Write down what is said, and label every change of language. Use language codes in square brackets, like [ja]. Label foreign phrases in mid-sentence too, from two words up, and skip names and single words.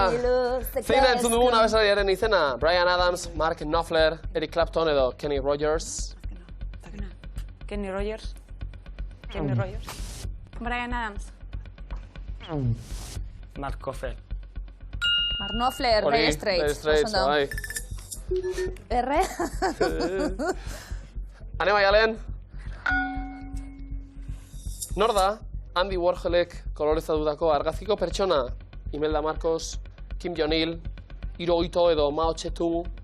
[eu] Zein da entzun dugun abeslariaren izena? Bryan Adams, Mark Knopfler, Eric Clapton edo Kenny Rogers. Kenny Rogers? Kenny Rogers? Bryan Adams. Mark Knopfler. Mark Knopfler, Dire Straits. Straits, bai. Erre? Ane Maialen. Nor da? Andy Warholek kolorezatutako argazkiko pertsona. Imelda Marcos, Kim Jong-il, Hirohito edo Mao Tse-tung.